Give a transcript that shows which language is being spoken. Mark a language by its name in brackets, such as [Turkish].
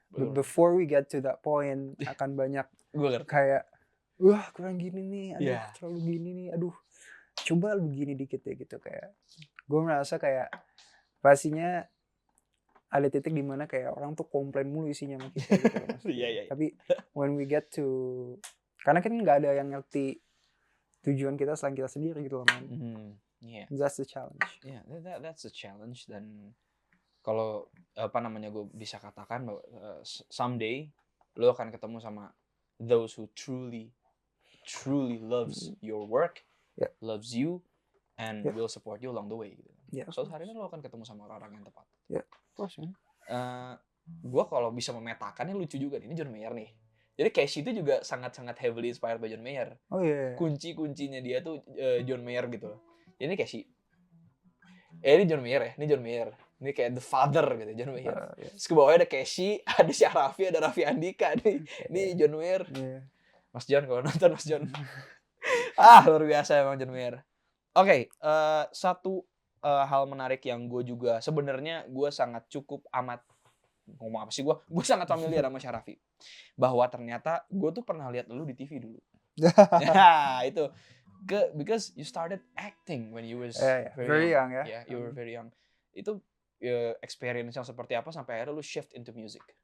[English] But before we get to that point [Indonesian] akan banyak kayak wah kurang gini nih, aduh terlalu gini nih, aduh coba begini dikit ya gitu. Kayak gue merasa kayak pastinya ada titik dimana kayak orang tuh komplain mulu isinya sama kita gitu loh maksudnya. Tapi [English] when we get to, [Indonesian] karena kan nggak ada yang ngerti tujuan kita selain kita sendiri gitu loh man. [English] That's the challenge. Yeah, that's the challenge. [Indonesian] Dan kalau gue bisa katakan bahwa someday lo akan ketemu sama [English] those who truly loves your work, loves you, and will support you along the way. [Indonesian] So hari ini lo akan ketemu sama orang-orang yang tepat. [English] Of course, man. [Indonesian] Gue kalau bisa memetakannya lucu juga nih, ini John Mayer nih. Jadi Casey itu juga sangat-sangat [English] heavily inspired by [Indonesian] John Mayer. Oh iya. Kunci-kuncinya dia tuh John Mayer gitu. Jadi ini Casey. Ini John Mayer ya, ini John Mayer. Ini kayak [English] the father [Indonesian] gitu, John Mayer. Terus ke bawahnya ada Casey, ada Syahrafi, ada Raffi Andika nih. Ini John Mayer. Mas John, kalau nonton Mas John. Luar biasa emang John Mayer. Oke, satu hal menarik yang gue juga sebenarnya gue sangat cukup amat ngomong apa sih gue sangat familiar sama Syahrafi, bahwa ternyata gue tuh pernah lihat lu di TV dulu. [English] Itu because you started acting when you was very young ya. Yeah, you were very young. [Indonesian] Itu experience yang seperti apa sampai akhirnya lu [English] shift into music?